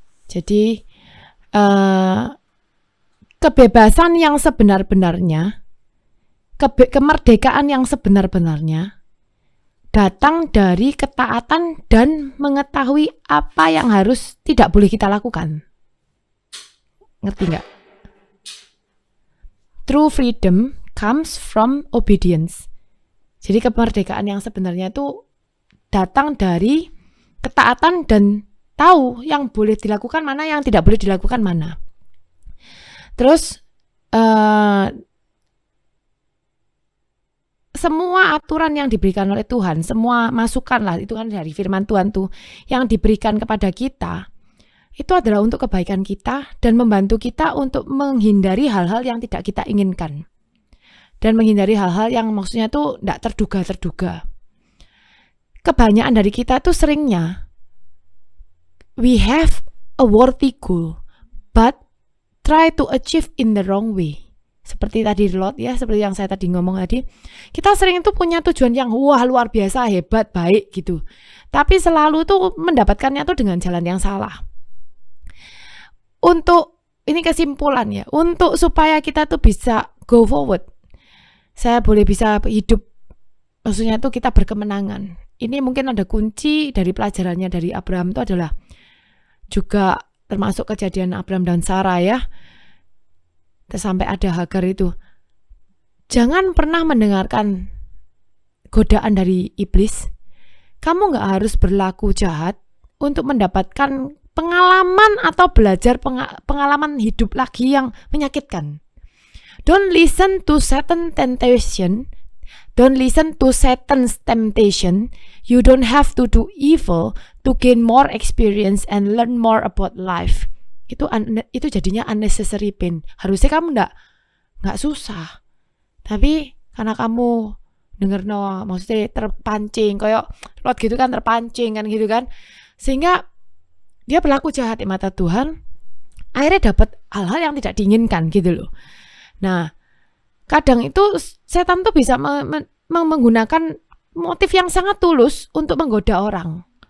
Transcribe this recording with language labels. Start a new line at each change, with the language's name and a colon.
Indonesian: Jadi kebebasan yang sebenar-benarnya, kemerdekaan yang sebenar-benarnya datang dari ketaatan dan mengetahui apa yang harus tidak boleh kita lakukan. Ngerti nggak?
English: True freedom comes from obedience.
Indonesian: Jadi kemerdekaan yang sebenarnya itu datang dari ketaatan dan tahu yang boleh dilakukan mana, yang tidak boleh dilakukan mana. Terus semua aturan yang diberikan oleh Tuhan, semua masukan lah, itu kan dari firman Tuhan tuh, yang diberikan kepada kita, itu adalah untuk kebaikan kita dan membantu kita untuk menghindari hal-hal yang tidak kita inginkan. Dan menghindari hal-hal yang maksudnya tuh tidak terduga-terduga. Kebanyakan dari kita tuh seringnya,
English: we have a worthy goal, but try to achieve in the wrong way.
Indonesian: Seperti tadi Lot ya, seperti yang saya tadi ngomong tadi. Kita sering itu punya tujuan yang wah luar biasa, hebat, baik gitu. Tapi selalu tuh mendapatkannya tuh dengan jalan yang salah. Untuk, ini kesimpulan ya, untuk supaya kita tuh bisa
English: go forward,
Indonesian: saya boleh bisa hidup, maksudnya tuh kita berkemenangan. Ini mungkin ada kunci dari pelajarannya dari Abraham itu adalah juga termasuk kejadian Abraham dan Sarah ya. Sampai ada Hagar itu. Jangan pernah mendengarkan godaan dari iblis. Kamu gak harus berlaku jahat untuk mendapatkan pengalaman atau belajar pengalaman hidup lagi yang menyakitkan.
English: Don't listen to Satan's temptation. Don't listen to Satan's temptation. You don't have to do evil to gain more experience and learn more about life.
Indonesian: Itu jadinya
English: unnecessary pain.
Indonesian: Harusnya kamu nggak susah. Tapi karena kamu denger maksudnya terpancing, kayak Lot gitu kan, terpancing kan gitu kan, sehingga dia berlaku jahat di mata Tuhan. Akhirnya dapat hal-hal yang tidak diinginkan gitu loh. Nah, kadang itu setan tuh bisa menggunakan motif yang sangat tulus untuk menggoda orang.